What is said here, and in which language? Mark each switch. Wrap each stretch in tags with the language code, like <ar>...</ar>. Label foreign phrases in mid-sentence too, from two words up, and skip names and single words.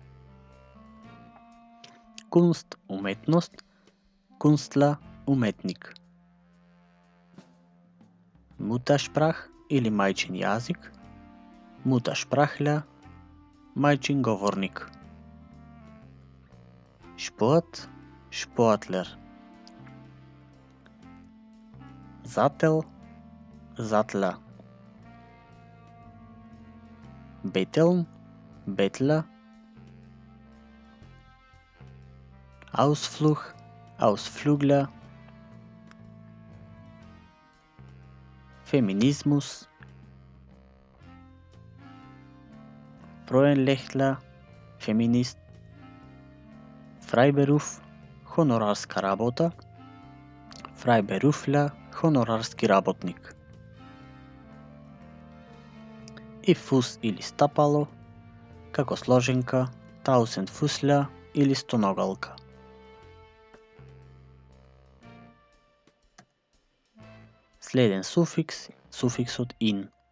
<de>Kunst, уметност, Kunstler, уметник.</de> <mk>Muttersprach или мајчин јазик, Muttersprachler, мајчин говорник.</mk> <de>Sport, Sportler. Sattel, Sattler. Betteln, Bettler. Ausflug, Ausflugler. Feminismus. Frauenrechtler, Feminist.</de> <mk>Freiberuf, хонорарска работа. Freiberufler, хонорарски работник. И фус или стапало, како сложенка, Tausendfüßler или стоногалка. Следен суфикс, суфиксот in.</mk>